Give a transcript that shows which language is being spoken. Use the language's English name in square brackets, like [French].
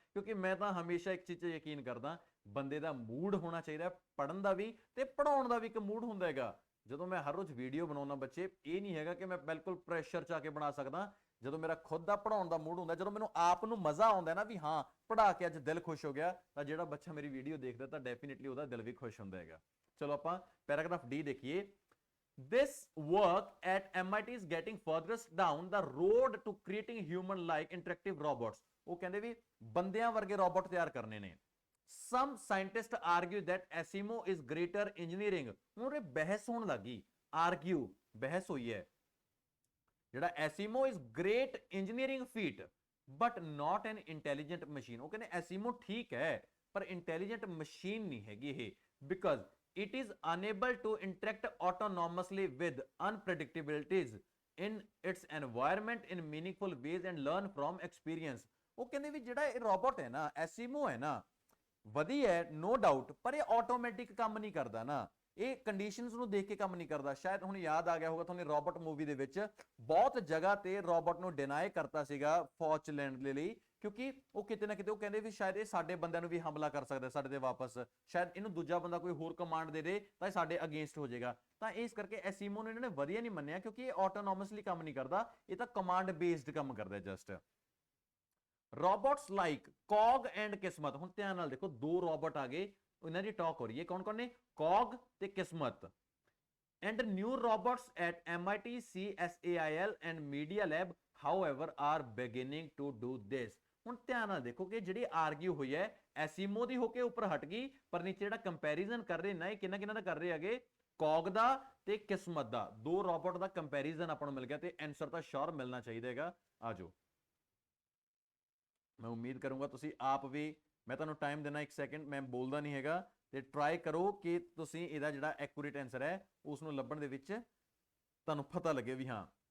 [Punjabi] ਕਿਉਂਕਿ ਮੈਂ ਤਾਂ ਹਮੇਸ਼ਾ ਇੱਕ ਚੀਜ਼ 'ਤੇ ਯਕੀਨ ਕਰਦਾ, ਬੰਦੇ ਦਾ ਮੂਡ ਹੋਣਾ ਚਾਹੀਦਾ ਪੜ੍ਹਨ ਦਾ ਵੀ ਤੇ ਪੜ੍ਹਾਉਣ ਦਾ ਵੀ ਇੱਕ ਮੂਡ ਹੁੰਦਾ ਹੈਗਾ। ਜਦੋਂ ਮੈਂ ਹਰ ਰੋਜ਼ ਵੀਡੀਓ ਬਣਾਉਣਾ ਬੱਚੇ, ਇਹ ਨਹੀਂ ਹੈਗਾ ਕਿ ਮੈਂ ਬਿਲਕੁਲ ਪ੍ਰੈਸ਼ਰ 'ਚ ਆ ਕੇ ਬਣਾ ਸਕਦਾ। ਜਦੋਂ ਮੇਰਾ ਖੁਦ ਦਾ ਪੜ੍ਹਾਉਣ ਦਾ ਮੂਡ ਹੁੰਦਾ, ਜਦੋਂ ਮੈਨੂੰ ਆਪ ਨੂੰ ਮਜ਼ਾ ਆਉਂਦਾ ਨਾ ਵੀ ਹਾਂ ਪੜ੍ਹਾ ਕੇ ਅੱਜ ਦਿਲ ਖੁਸ਼ ਹੋ ਗਿਆ, ਤਾਂ ਜਿਹੜਾ ਬੱਚਾ ਮੇਰੀ ਵੀਡੀਓ ਦੇਖਦਾ ਤਾਂ ਡੈਫੀਨੇਟਲੀ ਉਹਦਾ ਦਿਲ ਵੀ ਖੁਸ਼ ਹੁੰਦਾ ਹੈਗਾ। ਚਲੋ ਆਪਾਂ ਪੈਰਾਗ੍ਰਾਫ ਡੀ ਦੇਖੀਏ। [English] This work at MIT is getting further down the road to creating human-like interactive robots. [Punjabi] ਉਹ ਕਹਿੰਦੇ ਵੀ ਬੰਦਿਆਂ ਵਰਗੇ ਰੋਬੋਟ ਤਿਆਰ ਕਰਨੇ ਨੇ। [English] Some scientists argue that Asimo is greater engineering. [Punjabi] ਹੁਣ ਇਹ ਬਹਿਸ ਹੋਣ ਲੱਗੀ, argue ਬਹਿਸ ਹੋਈ ਹੈ। ਜਿਹੜਾ [English] Asimo is great engineering feat but not an intelligent machine. [Punjabi] ਉਹ ਕਹਿੰਦੇ Asimo ਠੀਕ ਹੈ ਪਰ intelligent machine ਨਹੀਂ ਹੈਗੀ ਇਹ, [English] because it is unable to interact autonomously with unpredictabilities in its environment in meaningful ways and learn from experience। [Punjabi] ਉਹ ਕਹਿੰਦੇ ਵੀ ਜਿਹੜਾ ਇਹ ਰੋਬੋਟ ਹੈ ਨਾ, ਐਸੀਮੋ ਹੈ ਨਾ, ਵਧੀਆ ਹੈ ਨੋ ਡਾਊਟ, ਪਰ ਇਹ ਆਟੋਮੈਟਿਕ ਕੰਮ ਨਹੀਂ ਕਰਦਾ ਨਾ, ਇਹ ਕੰਡੀਸ਼ਨਸ ਨੂੰ ਦੇਖ ਕੇ ਕੰਮ ਨਹੀਂ ਕਰਦਾ। ਸ਼ਾਇਦ ਹੁਣ ਯਾਦ ਆ ਗਿਆ ਹੋਊਗਾ ਤੁਹਾਨੂੰ, ਰੋਬੋਟ ਮੂਵੀ ਦੇ ਵਿੱਚ ਬਹੁਤ ਜਗ੍ਹਾ ਤੇ ਰੋਬੋਟ ਨੂੰ ਡਿਨਾਈ ਕਰਤਾ ਸੀਗਾ ਫੌਜ ਚ ਲੈਣ ਦੇ ਲਈ, ਕਿਉਂਕਿ ਉਹ ਕਿਤੇ ਨਾ ਕਿਤੇ ਉਹ ਕਹਿੰਦੇ ਵੀ ਸ਼ਾਇਦ ਇਹ ਸਾਡੇ ਬੰਦਿਆਂ ਨੂੰ ਵੀ ਹਮਲਾ ਕਰ ਸਕਦਾ ਸਾਡੇ ਤੇ ਵਾਪਸ, ਸ਼ਾਇਦ ਇਹਨੂੰ ਦੂਜਾ ਬੰਦਾ ਕੋਈ ਹੋਰ ਕਮਾਂਡ ਦੇ ਦੇ ਤਾਂ ਇਹ ਸਾਡੇ ਅਗੇਂਸਟ ਹੋ ਜਾਏਗਾ। ਤਾਂ ਇਸ ਕਰਕੇ ਐਸੀਮੋ ਨੇ ਇਹਨਾਂ ਨੇ ਵਧੀਆ ਨਹੀਂ ਮੰਨਿਆ, ਕਿਉਂਕਿ ਇਹ ਆਟੋਨੋਮਸਲੀ ਕੰਮ ਨਹੀਂ ਕਰਦਾ, ਇਹ ਤਾਂ ਕਮਾਂਡ ਬੇਸਡ ਕੰਮ ਕਰਦਾ ਜਸਟ। [English] Robots like Cog and Kismet. [Punjabi] ਹੁਣ ਧਿਆਨ ਨਾਲ ਦੇਖੋ, ਦੋ ਰੋਬੋਟ ਆ ਗਏ, ਇਹਨਾਂ ਦੀ ਟਾਕ ਹੋ ਰਹੀ ਹੈ, ਕੌਣ ਕੌਣ ਨੇ? ਕੌਗ ਤੇ ਕਿਸਮਤ। [English] and new robots at MIT, CSAIL and Media Lab however are beginning to do this। [Punjabi] ਹੁਣ ਧਿਆਨ ਨਾਲ ਦੇਖੋ ਕਿ ਜਿਹੜੀ ਆਰਗਿਊ ਹੋਈ ਹੈ ਐਸੀਮੋ ਦੀ ਹੋ ਕੇ ਉੱਪਰ ਹਟ ਗਈ, ਪਰ ਨੀਚੇ ਜਿਹੜਾ ਕੰਪੈਰੀਜ਼ਨ ਕਰ ਰਹੇ ਨਾ, ਇਹ ਕਿਹਨਾਂ ਕਿਹਨਾਂ ਦਾ ਕਰ ਰਹੇ ਹੈਗੇ? ਕੌਗ ਦਾ ਤੇ ਕਿਸਮਤ ਦਾ, ਦੋ ਰੋਬੋਟ ਦਾ ਕੰਪੈਰੀਜ਼ਨ ਆਪਾਂ ਨੂੰ ਮਿਲ ਗਿਆ, ਤੇ ਆਨਸਰ ਤਾਂ ਸ਼ੋਰ ਮਿਲਣਾ ਚਾਹੀਦਾ ਹੈਗਾ। ਆ ਜਾਓ, ਮੈਂ ਉਮੀਦ ਕਰੂੰਗਾ ਤੁਸੀਂ ਆਪ ਵੀ, ਮੈਂ ਤੁਹਾਨੂੰ ਟਾਈਮ ਦੇਣਾ 1 ਸੈਕਿੰਡ, ਮੈਂ ਬੋਲਦਾ ਨਹੀਂ ਹੈਗਾ, ਤੇ ਟਰਾਈ ਕਰੋ ਕਿ ਤੁਸੀਂ ਇਹਦਾ ਜਿਹੜਾ ਐਕੂਰੇਟ ਆਨਸਰ ਹੈ ਉਸ ਨੂੰ ਲੱਭਣ ਦੇ ਵਿੱਚ ਤੁਹਾਨੂੰ ਪਤਾ ਲੱਗੇ ਵੀ ਹਾਂ।